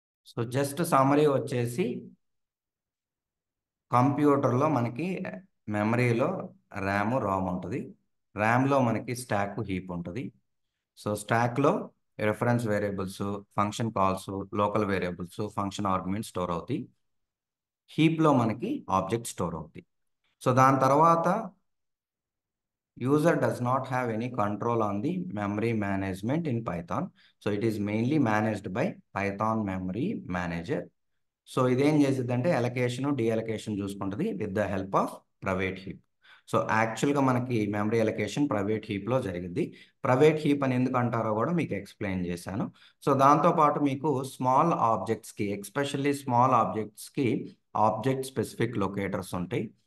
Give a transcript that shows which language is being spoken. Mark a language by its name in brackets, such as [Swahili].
[Telugu] So just summary వచ్చేసి, కంప్యూటర్లో మనకి మెమరీలో ర్యామ్ ఉంటుంది. ర్యామ్లో మనకి స్టాక్ హీప్ ఉంటుంది. సో స్టాక్లో reference variables, function calls, local variables, function argument store అవుతాయి. హీప్లో మనకి ఆబ్జెక్ట్ స్టోర్ అవుతాయి. సో దాని తర్వాత [English] user does not have any control on the memory management in Python. So it is mainly managed by Python memory manager. [Telugu] So ఇదేం చేసిద్దంటే allocation డీఅలొకేషన్ చూసుకుంటుంది [English] With the help of private heap. [Telugu] So యాక్చువల్గా మనకి memory allocation private హీప్లో జరిగింది. Private heap అని ఎందుకు అంటారో కూడా మీకు ఎక్స్ప్లెయిన్ చేశాను. సో దాంతోపాటు మీకు small ఆబ్జెక్ట్స్కి, especially small ఆబ్జెక్ట్స్కి object specific locators ఉంటాయి.